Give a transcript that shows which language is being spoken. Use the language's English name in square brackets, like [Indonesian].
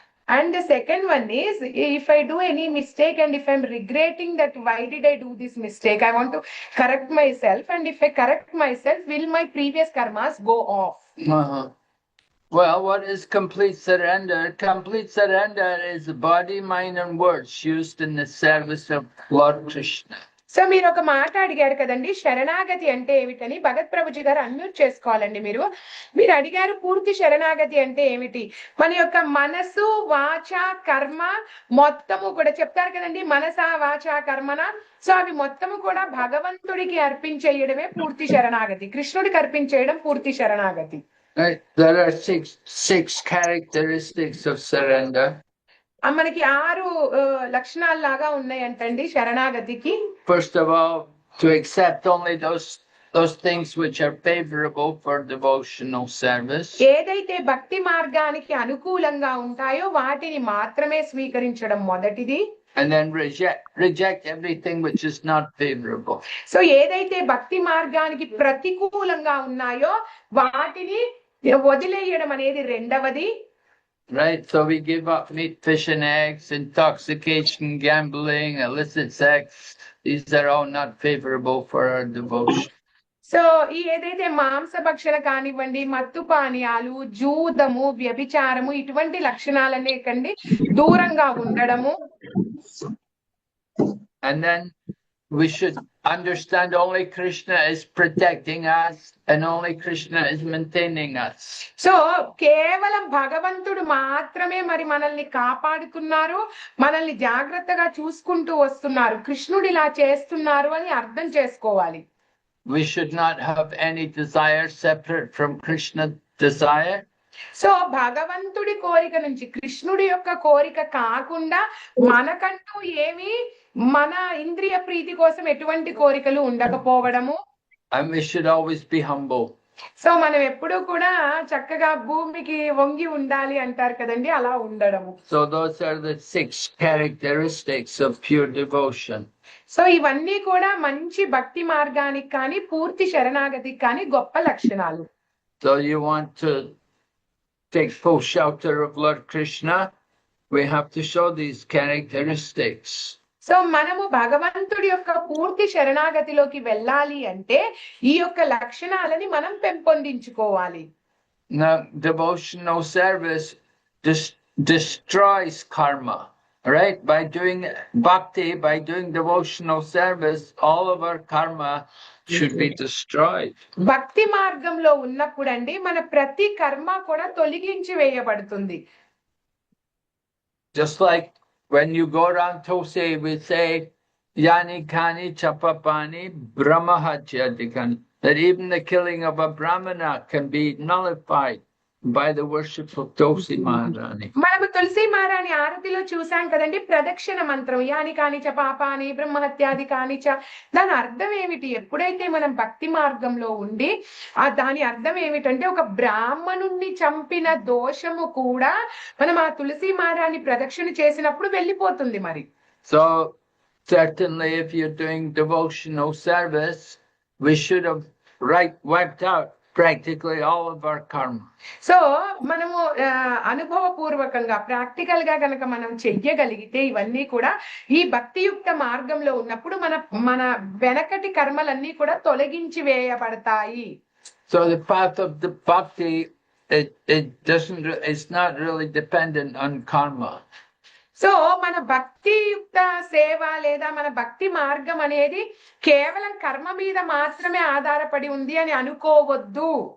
[English] And the second one is, if I do any mistake and if I'm regretting that why did I do this mistake, I want to correct myself. And if I correct myself, will my previous karmas go off? Well, what is complete surrender? Complete surrender is the body, mind and words used in the service of Lord Krishna. [Telugu] So మీరు ఒక మాట అడిగారు కదండి, శరణాగతి అంటే ఏమిటని. భగత్ ప్రభుజీ గారు unmute చేసుకోవాలండి. మీరు అడిగారు పూర్తి శరణాగతి అంటే ఏమిటి. మన యొక్క మనసు, వాచ, కర్మ మొత్తము కూడా చెప్తారు కదండి, మనస వాచ కర్మన. సో అవి మొత్తము కూడా భగవంతుడికి అర్పించేయడమే పూర్తి శరణాగతి. కృష్ణుడికి అర్పించేయడం పూర్తి శరణాగతి. [English] Right. There are six characteristics of surrender. [Telugu] మనకి 6 లక్షణాలు లాగా ఉన్నాయంటండి శరణాగతికి. [English] First of all, to accept only those things which are favorable for devotional service. [Telugu] ఏదైతే భక్తి మార్గానికి అనుకూలంగా ఉంటాయో వాటిని మాత్రమే స్వీకరించడం మొదటిది. [English] And then reject everything which is not favorable. [Telugu] So ఏదైతే భక్తి మార్గానికి ప్రతికూలంగా ఉన్నాయో వాటిని వదిలేయడం అనేది రెండవది. [English] Right, so we give up meat, fish and eggs, intoxication, gambling, illicit sex. These are all not favorable for our devotion. [Telugu] So ఈ ఏదైతే మాంసభక్షణ కానివ్వండి, మత్తు పానీయాలు, జూదము, వ్యభిచారము ఇటువంటి లక్షణాలనే కండి దూరంగా ఉండడము. [English] And then we should understand only Krishna is protecting us and only Krishna is maintaining us. [Telugu] So కేవలం భగవంతుడు మాత్రమే మరి మనల్ని కాపాడుతున్నారు, మనల్ని జాగ్రత్తగా చూసుకుంటూ వస్తున్నారు, కృష్ణుడు ఇలా చేస్తున్నారు అని అర్థం చేసుకోవాలి. [English] We should not have any desire separate from Krishna's desire. [Telugu] So భగవంతుడి కోరిక నుంచి కృష్ణుడి యొక్క కోరిక కాకుండా మనకంటూ ఏమి మన ఇంద్రియ ప్రీతి కోసం ఎటువంటి కోరికలు ఉండకపోవడము. [English] And we should always be humble. [Telugu] So మనం ఎప్పుడూ కూడా చక్కగా భూమికి వంగి ఉండాలి అంటారు కదండి, అలా ఉండడము. [English] So those are the 6 characteristics of pure devotion. [Telugu] So ఇవన్నీ కూడా మంచి భక్తి మార్గానికి కానీ పూర్తి శరణాగతికి కానీ గొప్ప లక్షణాలు. [English] So you want to take full shelter of Lord Krishna, we have to show these characteristics. [Telugu] So మనము భగవంతుడి యొక్క పూర్తి శరణాగతిలోకి వెళ్ళాలి అంటే ఈ యొక్క లక్షణాలని మనం పెంపొందించుకోవాలి. [English] Now, devotional service destroys karma, right? By doing bhakti, by doing devotional service, all of our karma should be destroyed. [Telugu] భక్తి మార్గంలో ఉన్నప్పుడండి మన ప్రతి కర్మ కూడా తొలగించి వేయబడుతుంది. [English] Just like when you go around Tulsi, we say, [Sanskrit] Yani Kani Chapapani Brahmahachyatikani, [English] that even the killing of a Brahmana can be nullified by the worship of Tulsi Maharani. [Telugu] మనము తులసి మహారాణి ఆరతిలో చూసాం కదండి, ప్రదక్షిణ మంత్రం [Sanskrit] యాని కానిచ పాపాని బ్రహ్మహత్యాది కానిచ. [Telugu] దాని అర్థం ఏమిటి? ఎప్పుడైతే మనం భక్తి మార్గంలో ఉండి దాని అర్థం ఏమిటంటే ఒక బ్రాహ్మణుణ్ణి చంపిన దోషము కూడా మనం ఆ తులసి మహారాణి ప్రదక్షిణ చేసినప్పుడు వెళ్ళిపోతుంది. మరి [English] So certainly if you're doing devotional service, we should have wiped out practically all of our karma. [Telugu] So మనము అనుభవపూర్వకంగా ప్రాక్టికల్ గా గనక మనం చెయ్యగలిగితే ఇవన్నీ కూడా ఈ భక్తియుక్త మార్గంలో ఉన్నప్పుడు మన వెనకటి కర్మలన్నీ కూడా తొలగించి వేయబడతాయి. [English] So the path of the bhakti, it's not really dependent on karma. [Telugu] So మన భక్తియుక్త సేవ లేదా మన భక్తి మార్గం అనేది కేవలం కర్మ మీద మాత్రమే ఆధారపడి ఉంది అని అనుకోవద్దు.